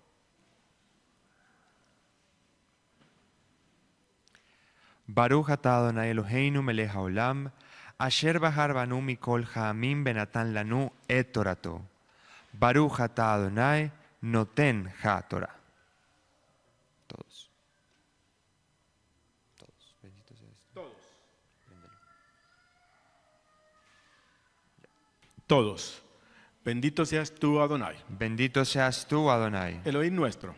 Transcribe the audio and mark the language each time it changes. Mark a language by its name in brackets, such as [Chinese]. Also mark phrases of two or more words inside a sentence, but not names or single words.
[Hebrew] ברוך אתה אדוני אלוהינו מלך העולם אשר בחר בנו מכל העמים ונתן לנו את תורתו. ברוך אתה אדוני נותן התורה. [Spanish] Todos. Todos. Bendito seas. Todos. Todos. Bendito seas tú, Adonai, Bendito seas tú, Adonai, Elohim nuestro,